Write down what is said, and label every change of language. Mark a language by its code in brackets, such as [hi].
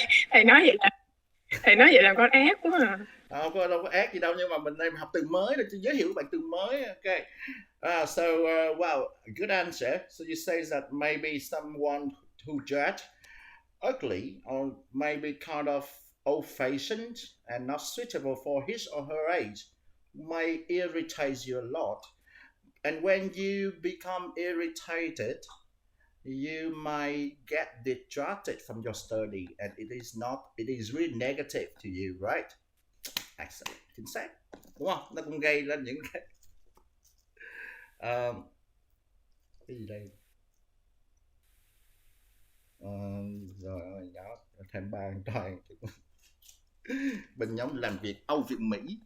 [vi] Thầy nói vậy là con ác quá à. Không có đâu có ác gì đâu, nhưng mà mình đây học từ mới để giới thiệu các bạn từ mới. [en] Okay. So wow, good answer. So you say that maybe someone who judged ugly or maybe kind of old-fashioned and not suitable for his or her age may irritate you a lot. And when you become irritated, you might get distracted from your study, and it is really negative to you, right? Excellent. [vi] Chính xác. Đúng không? Nó cũng gây lên những cái gì đây? Rồi đó, thêm ba toàn bên nhóm làm việc Âu Việt Mỹ.